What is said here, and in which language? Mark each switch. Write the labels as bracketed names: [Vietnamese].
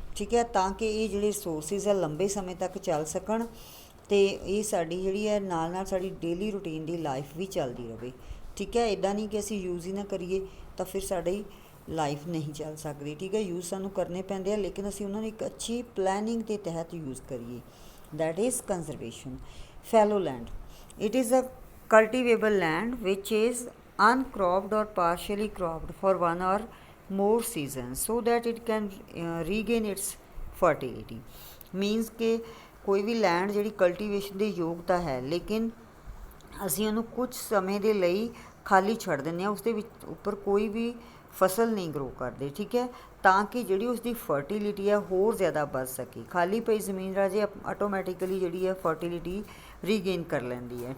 [Punjabi] ਠੀਕ ਹੈ, ਤਾਂ ਕਿ ਇਹ ਜਿਹੜੇ ਰਿਸੋਰਸਿਸ ਹੈ ਲੰਬੇ ਸਮੇਂ ਤੱਕ ਚੱਲ ਸਕਣ ਅਤੇ ਇਹ ਸਾਡੀ ਜਿਹੜੀ ਹੈ ਨਾਲ ਨਾਲ ਸਾਡੀ ਡੇਲੀ ਰੂਟੀਨ ਦੀ ਲਾਈਫ ਵੀ ਚੱਲਦੀ ਰਹੇ. ਠੀਕ ਹੈ, ਇੱਦਾਂ ਨਹੀਂ ਕਿ ਅਸੀਂ ਯੂਜ਼ ਹੀ ਨਾ ਕਰੀਏ ਤਾਂ ਫਿਰ ਸਾਡੀ ਲਾਈਫ ਨਹੀਂ ਚੱਲ ਸਕਦੀ. ਠੀਕ ਹੈ, ਯੂਜ਼ ਸਾਨੂੰ ਕਰਨੇ ਪੈਂਦੇ ਆ ਲੇਕਿਨ ਅਸੀਂ ਉਹਨਾਂ ਨੂੰ ਇੱਕ ਅੱਛੀ ਪਲੈਨਿੰਗ ਦੇ ਤਹਿਤ ਯੂਜ਼ ਕਰੀਏ. [English] That is conservation. fallow land. It is a cultivable land which is uncropped or partially cropped for one or more seasons so that it can regain its fertility. [Punjabi] Means ਕਿ ਕੋਈ ਵੀ land ਜਿਹੜੀ cultivation ਦੇ ਯੋਗਤਾ ਹੈ ਲੇਕਿਨ ਅਸੀਂ ਉਹਨੂੰ ਕੁਝ ਸਮੇਂ ਦੇ ਲਈ ਖਾਲੀ ਛੱਡ ਦਿੰਦੇ ਹਾਂ, ਉਸਦੇ ਵਿੱਚ ਉੱਪਰ ਕੋਈ ਵੀ ਫਸਲ ਨਹੀਂ ਗਰੋ ਕਰਦੇ. ਠੀਕ ਹੈ, ਤਾਂ ਕਿ ਜਿਹੜੀ ਉਸਦੀ ਫਰਟੀਲਿਟੀ ਹੈ ਹੋਰ ਜ਼ਿਆਦਾ ਵੱਧ ਸਕੇ. ਖਾਲੀ ਪਈ ਜ਼ਮੀਨ ਰਾਜੇ ਆਟੋਮੈਟਿਕਲੀ ਜਿਹੜੀ ਹੈ ਫਰਟੀਲਿਟੀ ਰੀਗੇਨ ਕਰ ਲੈਂਦੀ ਹੈ.